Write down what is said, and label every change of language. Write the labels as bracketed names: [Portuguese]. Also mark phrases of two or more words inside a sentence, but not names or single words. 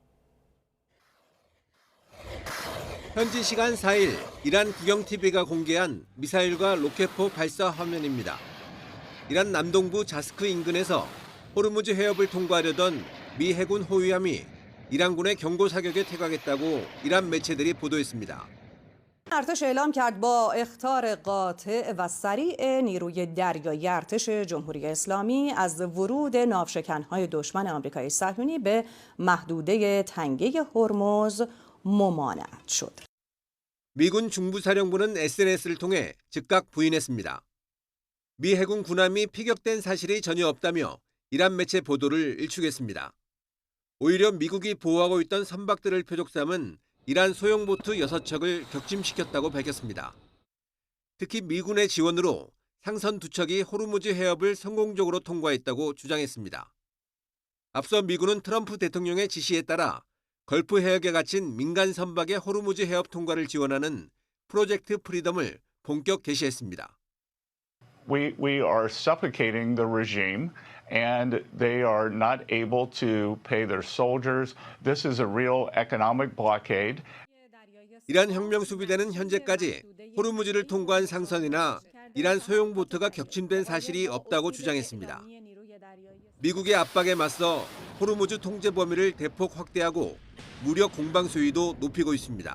[Korean] 현지 시간 4일 이란 국영TV가 공개한 미사일과 로켓포 발사 화면입니다. 이란 남동부 자스크 인근에서 호르무즈 해협을 통과하려던 미 해군 호위함이 이란군의 경고 사격에 퇴각했다고 이란 매체들이 보도했습니다. [Persian] ارتش اعلام کرد با اخطار قاطع و سریع نیروی دریایی ارتش جمهوری اسلامی از ورود ناوشکن‌های دشمن آمریکای صهیونی به محدوده تنگه هرمز ممانعت شد. [Korean] 미군 중부사령부는 SNS를 통해 즉각 부인했습니다. 미 해군 군함이 피격된 사실이 전혀 없다며 이란 매체 보도를 일축했습니다. 오히려 미국이 보호하고 있던 선박들을 표적 삼은 이란 소형 보트 6척을 격침시켰다고 밝혔습니다. 특히 미군의 지원으로 상선 2척이 호르무즈 해협을 성공적으로 통과했다고 주장했습니다. 앞서 미군은 트럼프 대통령의 지시에 따라 걸프 해역에 갇힌 민간 선박의 호르무즈 해협 통과를 지원하는 프로젝트 프리덤을 본격 개시했습니다. [English] We are suffocating the regime and they are not able to pay their soldiers. This is a real economic blockade. [Korean] 이란 혁명수비대는 현재까지 호르무즈를 통과한 상선이나 이란 소형 보트가 격침된 사실이 없다고 주장했습니다. 미국의 압박에 맞서 호르무즈 통제 범위를 대폭 확대하고 무력 공방 수위도 높이고 있습니다.